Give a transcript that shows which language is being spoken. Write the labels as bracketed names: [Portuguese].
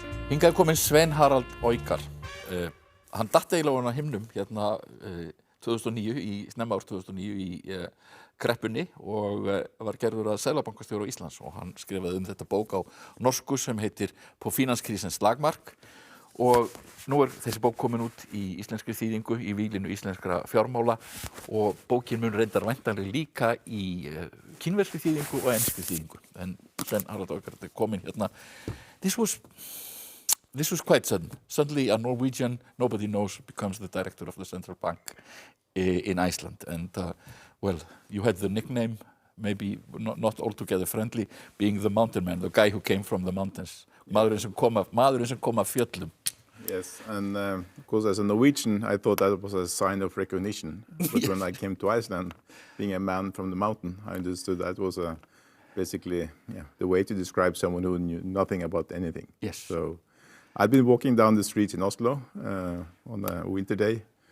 [Icelandic] Hingað kominn Svein Harald Oikar. Hann datt eiginlega ofan á himnum hérna 2009, snemma árs 2009 í kreppunni og var gerður að seðlabankastjóra á Íslands og hann skrifaði þetta bók á norsku sem heitir [Norwegian] På finanskrisens slagmark [Icelandic] og nú þessi bók komin út í íslenskri þýðingu í víglinu íslenskra fjármála og bókin mun reyndar væntanlega líka í kínverskri þýðingu og enskri þýðingu en Svein Harald Oikar er komin hérna. [English] This was quite sudden. Suddenly a Norwegian nobody knows becomes the director of the central bank in Iceland. And well, you had the nickname, maybe not altogether friendly, being the mountain man, the guy who came from the mountains. [Icelandic] Maðurinn sem kom af fjöllum. [English] Yes, and of course as a Norwegian I thought that was a sign of recognition. But when I came to Iceland, being a man from the mountain, I understood that was basically the way to describe someone who knew nothing about anything. Yes. So I'd been walking down the streets in Oslo on a winter day.